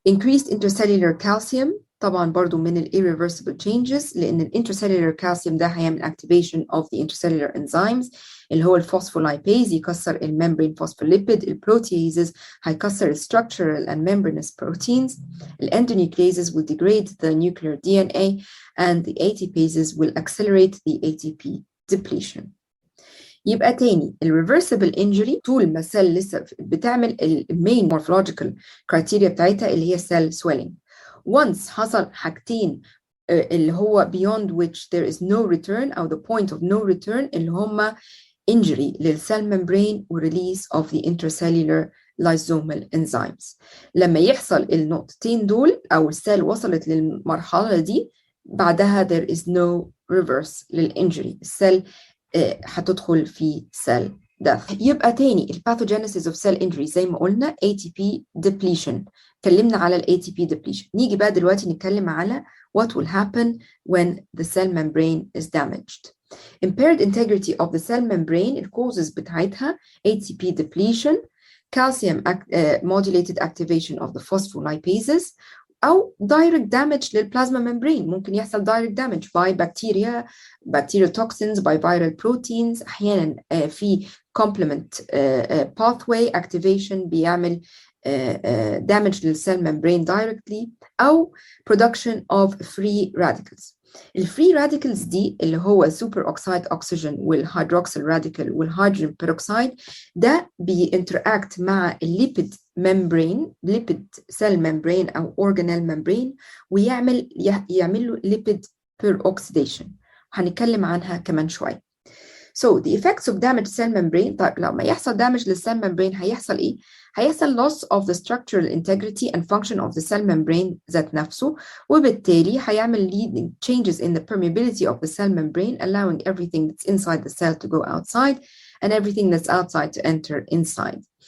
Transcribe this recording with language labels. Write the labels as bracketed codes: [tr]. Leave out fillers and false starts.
[en] Increased intercellular calcium [ar] طبعا برضو من ال [en] irreversible changes لأن ال intercellular calcium ده هيعمل activation of the intercellular enzymes [ar] اللي هو الفوسفولايبيز يكسر الممبرين [en] phospholipid, [ar] البروتيزز هيكسر [en] structural and membranous proteins, الendonucleases will degrade the nuclear DNA and the ATPases will accelerate the ATP depletion. [ar] يبقى تاني الريفرسبل انجري طول ما السيل لسه بتعمل المين morphological criteria بتاعتها اللي هي cell swelling. [en] once [ar] حصل حاجتين اللي هو [en] beyond which there is no return أو the point of no return [ar] اللي هما [en] injury للcell membrane و release of the intracellular lysosomal enzymes. [ar] لما يحصل النقطتين دول أو السيل وصلت للمرحلة دي بعدها [en] there is no reverse [ar] للinjury. السيل هتدخل في cell death. يبقى تاني pathogenesis of cell injury زي ما قلنا ATP depletion. [en] اتكلمنا على ATP depletion. [ar] نيجي بقى دلوقتي نتكلم على [en] what will happen when the cell membrane is damaged. Impaired integrity of the cell membrane the causes [ar] بتاعتها [en] ATP depletion, calcium modulated activation of the phospholipases أو direct damage للplasma membrane. [ar] ممكن يحصل [en] direct damage by bacteria, bacterial toxins, by viral proteins. [ar] أحيانا في [en] complement pathway activation بيعمل damage للcell membrane directly أو production of free radicals. [ar] الفري راديكلز دي اللي هو سوبر اوكسايد اوكسجين والهيدروكسيل راديكال والهيدروجين بيروكسايد ده بينتراكت مع الليبيد ممبرين ليبيد سيل ممبرين او اورجانيل ممبرين ويعمل له ليبيد بيروكسيديشن هنتكلم عنها كمان شويه. [en] So the effects of damaged cell membrane [ar] طيب لما يحصل damage للcell membrane هيحصل ايه؟ هيحصل [en] loss of the structural integrity and function of the cell membrane [ar] ذات نفسه وبالتالي هيعمل [en] leading changes in the permeability of the cell membrane allowing everything that's inside the cell to go outside and everything that's outside to enter inside.